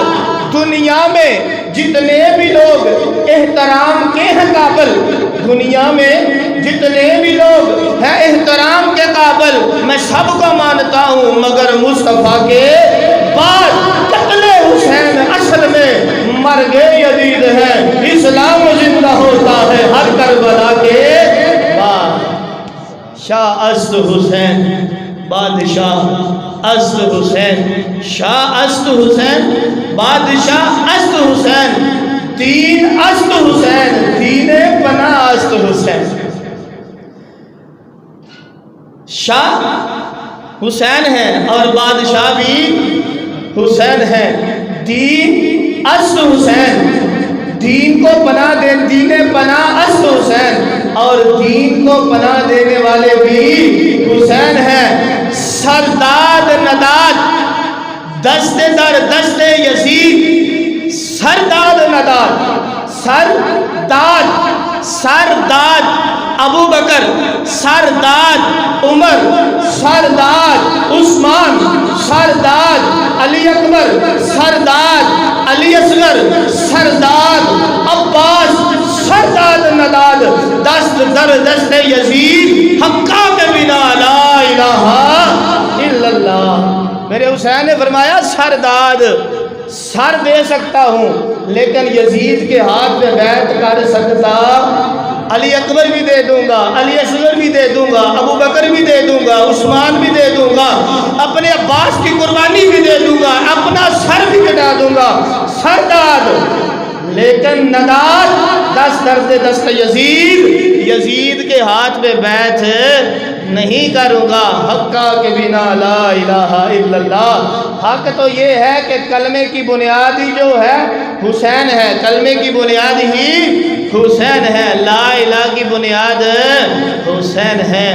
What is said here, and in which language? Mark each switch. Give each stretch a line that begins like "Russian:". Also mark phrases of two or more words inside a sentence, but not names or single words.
Urdu: دنیا میں جتنے بھی لوگ احترام کے ہیں قابل، دنیا میں جتنے بھی لوگ ہیں احترام کے قابل، میں سب کو مانتا ہوں، مگر مصطفیٰ کے بعد قتل حسین اصل میں مرگ یزید ہے، اسلام زندہ ہوتا ہے ہر کربلا کے بعد۔
Persian: شاہ است حسین بادشاہ است حسین، شاہ است حسین بادشاہ است حسین، دین است حسین، دین پناہ است حسین۔
Urdu: شاہ حسین ہے اور بادشاہ بھی حسین ہے،
Persian: دین است حسین،
Urdu: دین کو پناہ دے،
Persian: دین پناہ است حسین،
Urdu: اور دین کو پناہ دینے والے بھی حسین ہیں۔
Persian: سرداد نداد دست در دست یزید، سرداد نداد، سرداد ابو بکر، سرداد عمر، سرداد عثمان، سرداد علی اکبر، سرداد علی اصغر، سرداد عباس، سرداد نداد، دست در دست یزید، حقا کے بنا
Arabic: لا الہ الا اللہ۔
Urdu: میرے حسین نے فرمایا سرداد سر دے سکتا ہوں لیکن یزید کے ہاتھ میں بیعت کر سکتا، علی اکبر بھی دے دوں گا، علی اصغر بھی دے دوں گا، ابو بکر بھی دے دوں گا، عثمان بھی دے دوں گا، اپنے عباس کی قربانی بھی دے دوں گا، اپنا سر بھی کٹا دوں گا، سرداد، لیکن
Persian: نداد دست درد دست یزید
Urdu: کے ہاتھ میں بیعت نہیں کروں گا،
Persian: حقا کے بنا
Arabic: لا الہ الا اللہ۔
Urdu: حق تو یہ ہے کہ کلمے کی بنیاد ہی جو ہے حسین ہے، کلمے کی بنیاد ہی حسین ہے،
Arabic: لا الہ
Urdu: کی بنیاد حسین ہے۔